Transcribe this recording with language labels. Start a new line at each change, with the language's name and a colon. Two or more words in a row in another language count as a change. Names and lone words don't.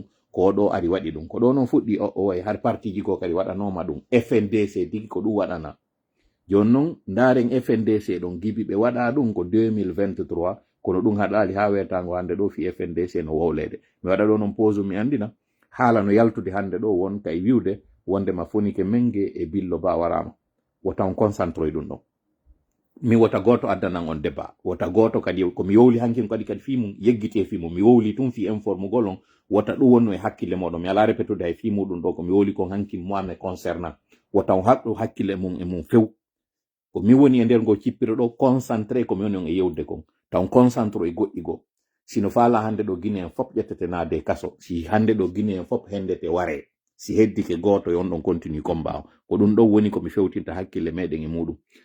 Fula: ko ɗo ari waɗi ɗum ko ɗo noon fuɗɗi o way har partiji ko kadi waɗanoma ɗum FNDC tigi ko ɗum waɗana joni noon ndaren FNDC ɗon gibi ɓe waɗa ɗum ko 2023 kono ɗum haɗali ha wetango hande ɗo fi FNDC no wowlede mi waɗa ɗo noon pose mi andina haala no yaltude hande ɗo won kay wiwde wondema fonike menge e billo ba warama wotan concentroy ɗum ɗon mi wota goto addanan on débat wota goto kadi ko mi yowli hankin kadi fimum yeggite fimum mi wowli tum fi informugol on wota ɗum wonno e hakkille moɗon mi ala repetude hay fi muɗum ɗo ko mi wowli kon hankin
French: moi me concernant
Fula: wota haɗɗo hakkille mum e mum few ko mi woni e nder go cippiro ɗo concentré ko mi woni on e yewde kon taw concentre e goɗɗi go sino faala hande ɗo Guinée en fop ƴettete naade kaso si hande ɗo Guinée en fop hendete ware si heddike goto e on ɗon
French: continue combat
Fula: ko ɗum ɗo woni ko mi fewtinta hakkille meɗen e muɗum